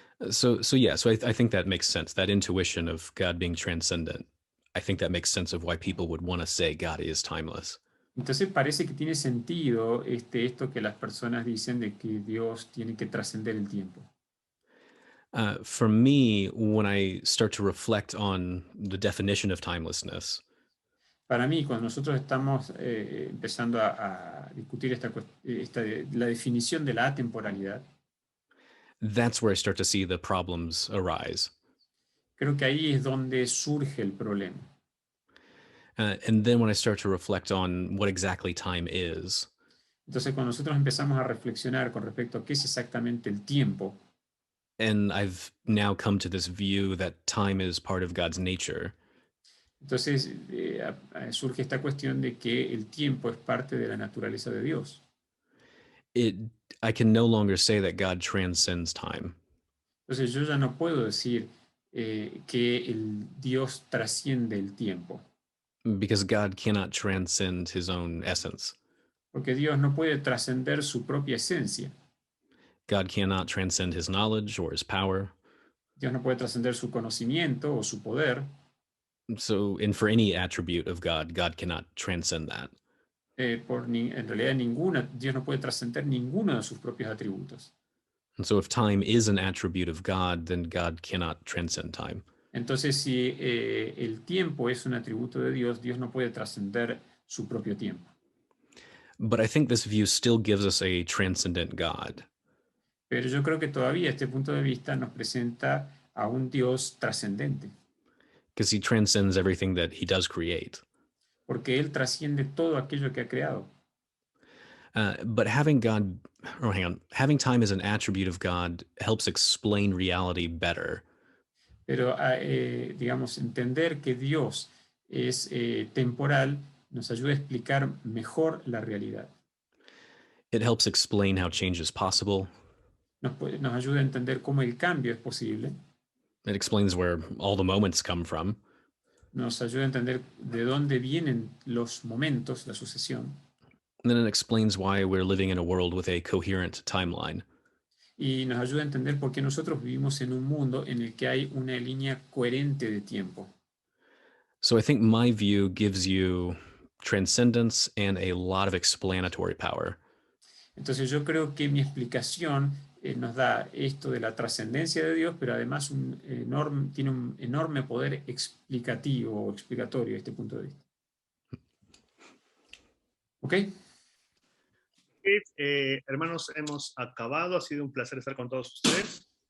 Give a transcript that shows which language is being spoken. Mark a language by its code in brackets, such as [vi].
[en] So I think that makes sense. That intuition of God being transcendent, I think that makes sense of why people would want to say God is timeless. [es] Entonces parece que tiene sentido esto que las personas dicen de que Dios tiene que trascender el tiempo. [en] For me, when I start to reflect on the definition of timelessness, [es] Para mí, cuando nosotros estamos empezando a discutir la definición de la atemporalidad, [en] that's where I start to see the problems arise. [es] creo que ahí es donde surge el problema. [en] And then when I start to reflect on what exactly time is, [es] Entonces, cuando nosotros empezamos a reflexionar con respecto a qué es exactamente el tiempo, [en] and I've now come to this view that time is part of God's nature, [es] entonces surge esta cuestión de que el tiempo es parte de la naturaleza de Dios. [en] I can no longer say that God transcends time. [es] Entonces yo ya no puedo decir que el Dios trasciende el tiempo. [en] Because God cannot transcend his own essence. [es] Porque Dios no puede trascender su propia esencia. [en] God cannot transcend his knowledge or his power. [es] Dios no puede trascender su conocimiento o su poder. [en] So, and for any attribute of God, God cannot transcend that. [es] En realidad Dios no puede trascender ninguno de sus propios atributos. [en] And so if time is an attribute of God, then God cannot transcend time. [es] Entonces, si el tiempo es un atributo de Dios, Dios no puede trascender su propio tiempo. [en] But I think this view still gives us a transcendent God. [es] Pero yo creo que todavía este punto de vista nos presenta a un Dios trascendente. [en] Because he transcends everything that he does create. [es] Porque Él trasciende todo aquello que ha creado. [en] But having time as an attribute of God helps explain reality better. [es] Pero, digamos, entender que Dios es temporal nos ayuda a explicar mejor la realidad. [en] It helps explain how change is possible. [es] Nos ayuda a entender cómo el cambio es posible. [en] It explains where all the moments come from. [es] Nos ayuda a entender de dónde vienen los momentos, la sucesión. [en] And then it explains why we're living in a world with a coherent timeline. [es] Y nos ayuda a entender por qué nosotros vivimos en un mundo en el que hay una línea coherente de tiempo. [en] So I think my view gives you transcendence and a lot of explanatory power. [es] Entonces yo creo que mi explicación nos da esto de la trascendencia de Dios, pero además tiene un enorme poder explicativo o explicatorio de este punto de vista. ¿Ok? Hermanos, hemos acabado. Ha sido un placer estar con todos ustedes.